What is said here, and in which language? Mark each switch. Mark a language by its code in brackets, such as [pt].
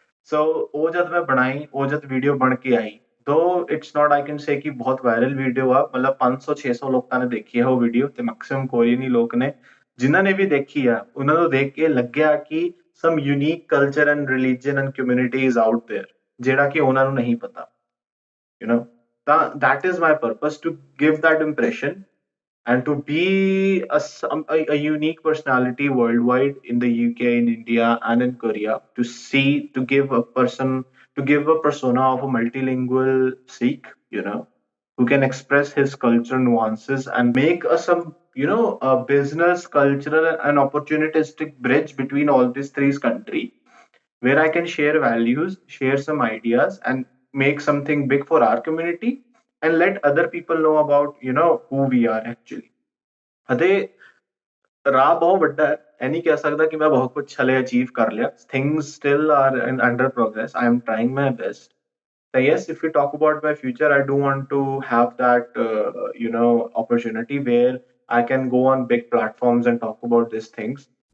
[pa] ਸੋ ਉਹ ਜਦ ਮੈਂ ਬਣਾਈ, ਉਹ ਜਦ ਵੀਡੀਓ ਬਣ ਕੇ ਆਈ, [en] though it's not I can say [pa] ਕਿ ਬਹੁਤ ਵਾਇਰਲ ਵੀਡੀਓ ਆ, ਮਤਲਬ 500-600 ਲੋਕਾਂ ਨੇ ਦੇਖੀ ਆ ਉਹ ਵੀਡੀਓ, ਤੇ ਮੈਕਸਿਮਮ ਕੋਰੀਅਨ ਹੀ ਲੋਕ ਨੇ। ਜਿਨ੍ਹਾਂ ਨੇ ਵੀ ਦੇਖੀ ਆ, ਉਹਨਾਂ ਨੂੰ ਦੇਖ ਕੇ ਲੱਗਿਆ ਕਿ [en] some unique culture and religion and community is out there, [pa] ਜਿਹੜਾ ਕਿ ਉਹਨਾਂ ਨੂੰ ਨਹੀਂ ਪਤਾ। ਤਾਂ [en] that is my purpose, to give that impression and to be a unique personality worldwide in the UK, in India, and in Korea, to see, to give a persona of a multilingual Sikh, who can express his cultural nuances and make a some, a business, cultural, and opportunistic bridge between all these three countries, where I can share values, share some ideas, and make something big for our community, and let other people know about, who we are actually. [pa] अदे राह बहुत ਵੱਡਾ ਹੈ ਇਹ ਨਹੀਂ ਕਹਿ ਸਕਦਾ ਕਿ ਮੈਂ ਬਹੁਤ ਕੁਝ ਹਲੇ ਅਚੀਵ ਕਰ ਲਿਆ [en] things still are in under progress. I am trying my best. So yes, if we talk about my future, I do want to have that opportunity where I can go on big platforms and talk about these things.